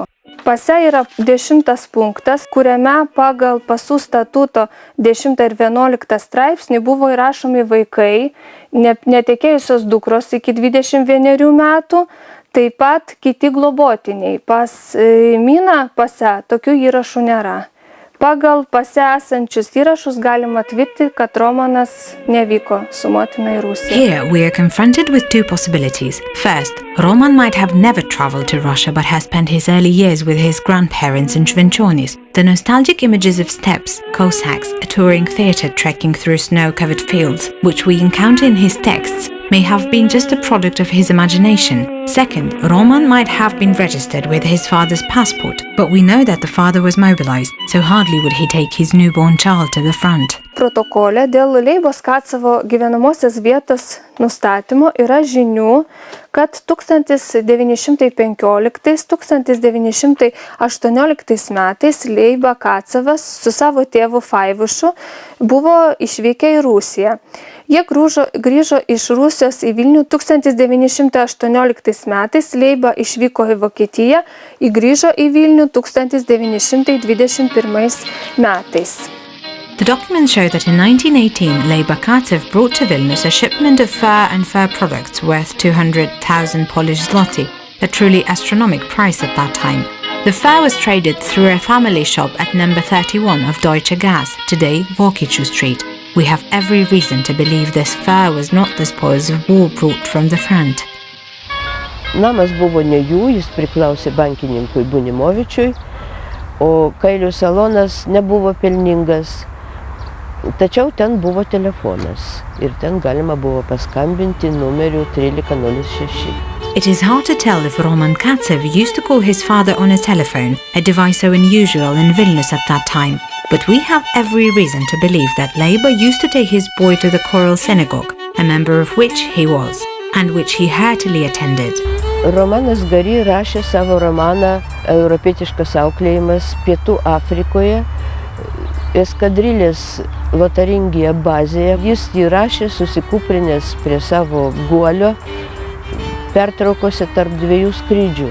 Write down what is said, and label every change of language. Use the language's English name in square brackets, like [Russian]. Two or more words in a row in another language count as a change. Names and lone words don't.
[Lithuanian] Pase yra 10 punktas, kuriame pagal pasų statuto 10 ir 11 straipsnį buvo įrašomi vaikai, netekėjusios dukros iki 21 metų, taip pat kiti globotiniai. Pas Miną pase tokių įrašų nėra. Pagal pase esančius įrašus galima tvirtinti, kad Romanas nevyko su motina į Rusiją. [English] Here we are confronted with two possibilities. First, Roman might have never traveled to Russia but has spent his early years with his grandparents in Shvenchonis. The nostalgic images of steppes, Cossacks, a touring theatre trekking through snow-covered fields, which we encounter in his texts, may have been just a product of his imagination. Second, Roman might have been registered with his father's passport, but we know that the father was mobilized, so hardly would he take his newborn child to the front. [Lithuanian] Protokole dėl Leibos Kacevo gyvenamosios vietos nustatymo yra žinių, kad 1915–1918 metais Leiba Kacevas su savo tėvu Faivušu buvo išvykę į Rusiją. Jie grįžo iš Rusijos į Vilnių 1918 metais, Leiba išvyko į Vokietiją, grįžo į Vilnių 1921 metais. [English] The documents show that in 1918, Leiba Kacev brought to Vilnius a shipment of fur and fur products worth 200,000 Polish zloty, a truly astronomical price at that time. The fur was traded through a family shop at number 31 of Deutsche Gas, today Vokiečių Street. We have every reason to believe this fur was not the spoils of war brought from the front. [Lithuanian] Namas buvo ne jų, jis priklausė bankininkui Bunimovičiui, o kailių salonas nebuvo pelningas. Tačiau ten buvo telefonas ir ten galima buvo paskambinti numeriu 1306. [English] It is hard to tell if Roman Kacev used to call his father on a telephone, a device so unusual in Vilnius at that time. But we have every reason to believe that Leiba used to take his boy to the choral synagogue, a member of which he was, and which he heartily attended. [Lithuanian] Romanas Gary rašė savo romaną Europietiškas auklėjimas Pietų Afrikoje, eskadrilės Lotaringija bazėje. Jis jį rašė susikūprinęs prie savo guolio pertraukose tarp dviejų skrydžių.